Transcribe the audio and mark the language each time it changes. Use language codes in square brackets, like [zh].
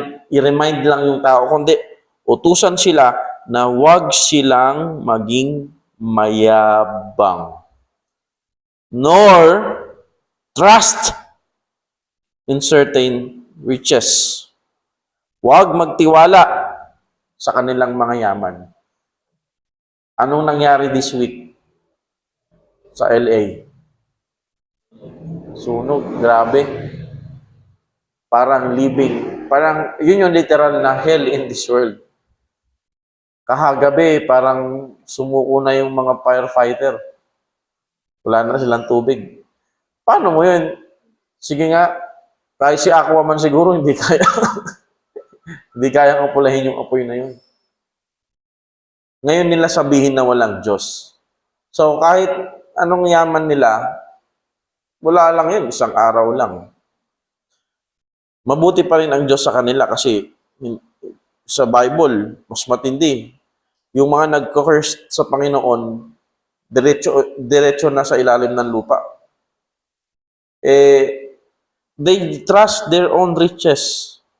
[tl] i-remind lang yung tao, kundi utusan sila na huwag silang maging mayabang. [en] Nor trust in certain riches. [tl] Huwag magtiwala sa kanilang mga yaman. Anong nangyari this week sa LA? Sunog, grabe. Parang yun yung literal na hell in this world. Kahagabi, parang sumuko na yung mga firefighter. Wala na silang tubig. Paano mo yun? Sige nga, kahit si Aquaman siguro, hindi kaya. Hindi kaya kapulahin yung apoy na yun. Ngayon nila sabihin na walang Diyos. So, kahit anong yaman nila, wala lang yun, isang araw lang. Mabuti pa rin ang Diyos sa kanila kasi sa Bible, mas matindi. Yung mga nagko-curse sa Panginoon, diretso na sa ilalim ng lupa. [en] They trust their own riches.